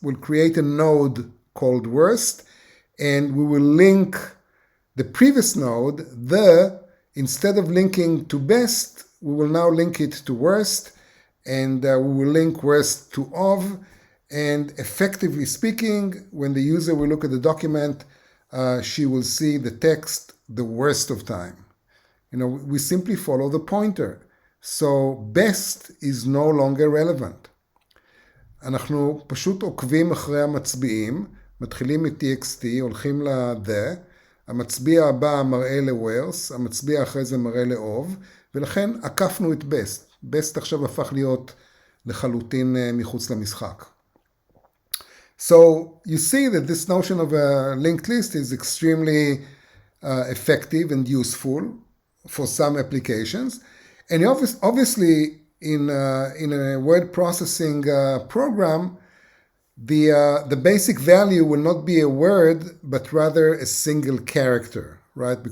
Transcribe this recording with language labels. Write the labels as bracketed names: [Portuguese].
[English] We'll create a node called worst, and we will link the previous node, instead of linking to best, we will now link it to worst, and we will link worst to of, and effectively speaking, when the user will look at the document, she will see the text, the worst of time. We simply follow the pointer. So best is no longer relevant. [Hebrew] אנחנו פשוט עוקבים אחרי המצביעים, מתחילים מ-txt, הולכים ל-the, המצביע הבא מראה ל-worse, המצביע אחרי זה מראה ל-of, ולכן עקפנו את best. best עכשיו הפך להיות לחלוטין מחוץ למשחק. [English] So you see that this notion of a linked list is extremely effective and useful for some applications. And obviously in a word processing program, the basic value will not be a word, but rather a single character, right?